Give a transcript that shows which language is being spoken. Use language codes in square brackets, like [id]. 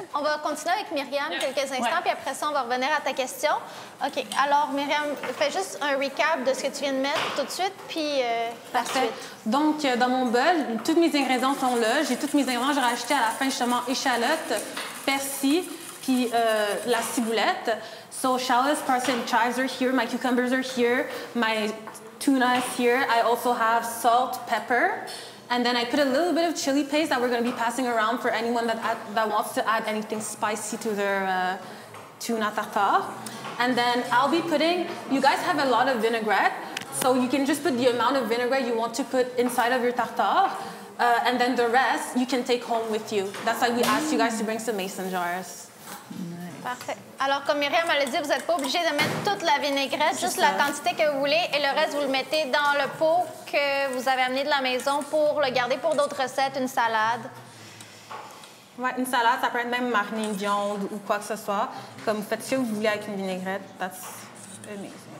[fr] On va continuer avec Myriam quelques instants, puis après ça, on va revenir à ta question. OK. Alors, Myriam, fais juste un recap de ce que tu viens de mettre tout de suite, puis la suite. Donc, dans mon bol, tous mes ingrédients sont là. J'ai tous mes ingrédients. J'ai rajouté à la fin, justement, échalote, persil, puis la ciboulette. [en] So, shallots, parsley, and chives are here. My cucumbers are here. My tuna is here. I also have salt, pepper. And then I put a little bit of chili paste that we're going to be passing around for anyone that wants to add anything spicy to their tuna tartare. And then I'll be putting, you guys have a lot of vinaigrette, so you can just put the amount of vinaigrette you want to put inside of your tartare, and then the rest you can take home with you. That's why we asked you guys to bring some mason jars. [fr] Parfait. Alors, comme Myriam l'a dit, vous n'êtes pas obligé de mettre toute la vinaigrette, juste la quantité que vous voulez, et le reste, vous le mettez dans le pot que vous avez amené de la maison pour le garder pour d'autres recettes, une salade. Ouais, une salade, ça peut être même marinée de viande ou quoi que ce soit. Comme vous faites ce que vous voulez avec une vinaigrette, [en] that's amazing.